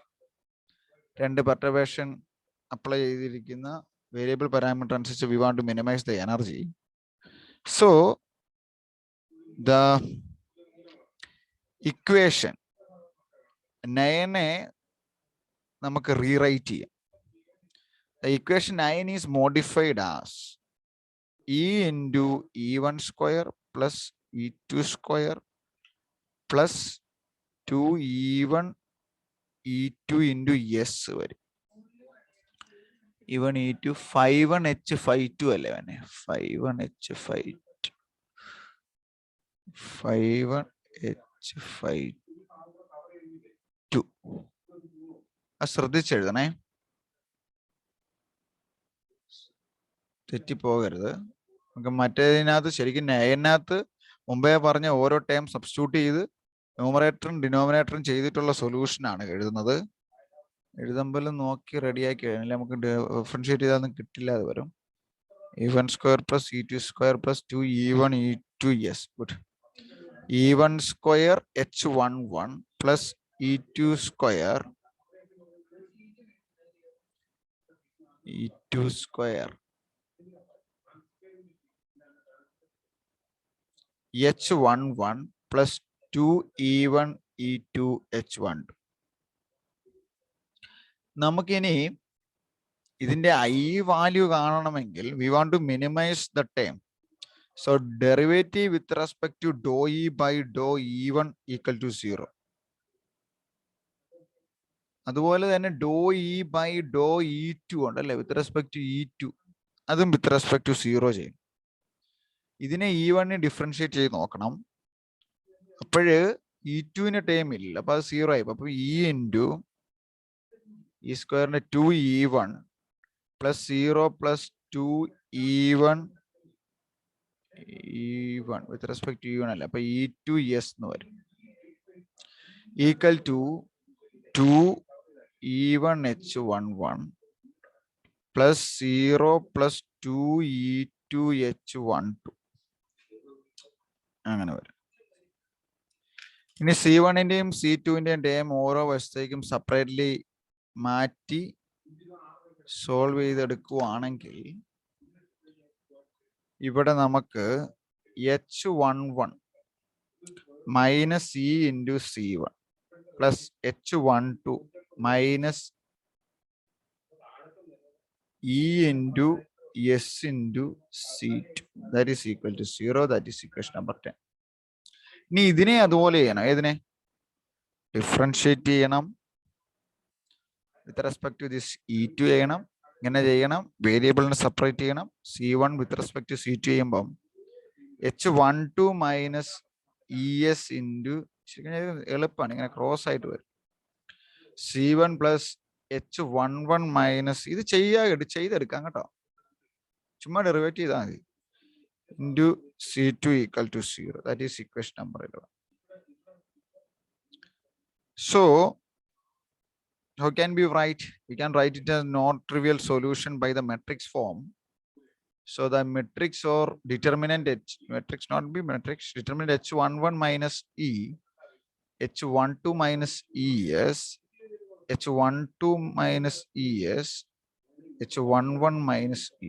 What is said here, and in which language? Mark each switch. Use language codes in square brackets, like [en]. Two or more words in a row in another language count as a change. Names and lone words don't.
[en] രണ്ട് perturbation apply ചെയ്തിരിക്കുന്ന variable parameter അനുസരിച്ച് we want to minimize the energy. So the equation 9 നമുക്ക് റീറൈറ്റ് ചെയ്യാം. The equation 9 is modified as E into E1 square plus E2 square plus 2E1 E2 into S വരും. [ml] E1 E2 5.1H5.2 അല്ലേ വേണേ, 5.1H5.2 5.1H5.2 അത് ശ്രദ്ധിച്ചെഴുതണേ, തെറ്റിപ്പോകരുത്. നമുക്ക് മറ്റേതിനകത്ത് ശരിക്കും നയനകത്ത് മുമ്പേ പറഞ്ഞ ഓരോ ടേം സബ്സ്റ്റിറ്റ്യൂട്ട് ചെയ്ത് ന്യൂമറേറ്ററും ഡിനോമിനേറ്ററും ചെയ്തിട്ടുള്ള സൊല്യൂഷനാണ് എഴുതുന്നത്. എഴുതുമ്പോൾ നോക്കി റെഡിയാക്കി കഴിഞ്ഞാൽ നമുക്ക് ഡിഫറൻഷിയേറ്റ് ചെയ്താൽ കിട്ടില്ല. അത് വരും [en] E1 square plus E2 square plus 2E1 E2S. Good. E1 square H11 plus E2 square H11 plus 2E1 E2 H12. [ml] നമുക്കിനി ഇതിന്റെ I വാല്യൂ കാണണമെങ്കിൽ [en] we want to minimize the term. So derivative with respect to dou E by dou E1 equal to 0. [ml] അതുപോലെ തന്നെ [en] dou E by dou E2 ഉണ്ടല്ലേ with respect to E2, അതും with respect to 0 ചെയ്യും. [ml] ഇതിനെ E1 ഡിഫറൻഷിയേറ്റ് ചെയ്ത് നോക്കണം. അപ്പോഴ് E2 ടേം ഇല്ല, അപ്പൊ അത് 0 ആയി. [en] അപ്പൊ E into [ml] ഈ സ്ക്വയറിന്റെ [en] 2E1 plus 0 plus 2E1 with respect to E1 [ml] അല്ല, അപ്പൊ [en] E2S [ml] എന്ന് വരും [en] equal to 2E1 H11 plus 0 plus 2E2 H12 [ml] അങ്ങനെ വരും. ഇനി C1ന്റെയും C2ന്റെയും ടേം ഓരോ വശത്തേക്കും സെപ്പറേറ്റ്ലി മാറ്റി സോൾവ് ചെയ്തെടുക്കുവാണെങ്കിൽ ഇവിടെ നമുക്ക് [en] H11 minus E into C1 plus H12 minus E into S into C2, that is equal to 0. That is equation number 10. [ml] ഇനി ഇതിനെ അതുപോലെ ചെയ്യണം. ഏതിനെ ഡിഫറൻഷിയേറ്റ് ചെയ്യണം [en] with respect to this E2 [ml] ചെയ്യണം. ഇങ്ങനെ ചെയ്യണം, വേരിയബിളിനെ സെപ്പറേറ്റ് ചെയ്യണം. [en] C1 with respect to C2 [ml] ചെയ്യുമ്പം [en] H12 minus ES into [ml] എളുപ്പമാണ് ഇങ്ങനെ ക്രോസ് ആയിട്ട് വരും. [en] C1 plus H11 minus [ml] ഇത് ചെയ്തെടുക്കാം കേട്ടോ, ചുമ്മാ ഡെറിവേറ്റ് ചെയ്താൽ മതി. [en] Into C2 equal to 0. That is equation number 11. So how can we write? We can write it as non-trivial solution by the matrix form. So the matrix or determinant H, matrix not be matrix, determinant H11 minus E, H12 minus ES, H12 minus ES, H11 minus E.